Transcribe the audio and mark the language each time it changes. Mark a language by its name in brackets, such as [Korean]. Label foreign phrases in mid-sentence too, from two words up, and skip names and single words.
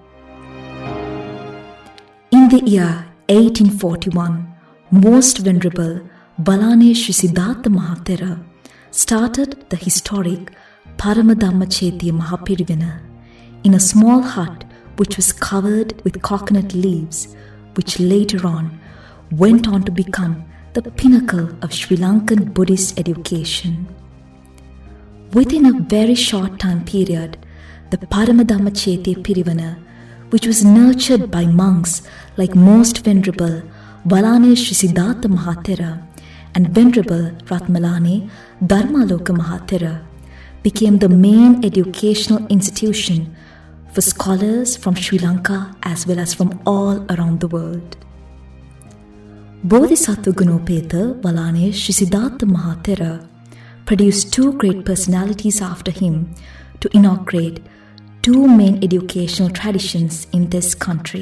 [English] In the year 1841, Most Venerable Balanesh Siddhartha Mahathera started the historic Paramadhamma Chethiya Mahapirivana in a small hut which was covered with coconut leaves, which later on went on to become the pinnacle of Sri Lankan Buddhist education. Within a very short time period, the Paramadhamma Chethiya Pirivana, which was nurtured by monks like Most Venerable Balanesh Siddhartha Mahathera and Venerable Ratmalane Dharmaloka Mahathera, became the main educational institution for scholars from Sri Lanka as well as from all around the world. Bodhisattva Gunopeta Balanesh Siddhartha Mahathera produced two great personalities after him to inaugurate two main educational traditions in this country.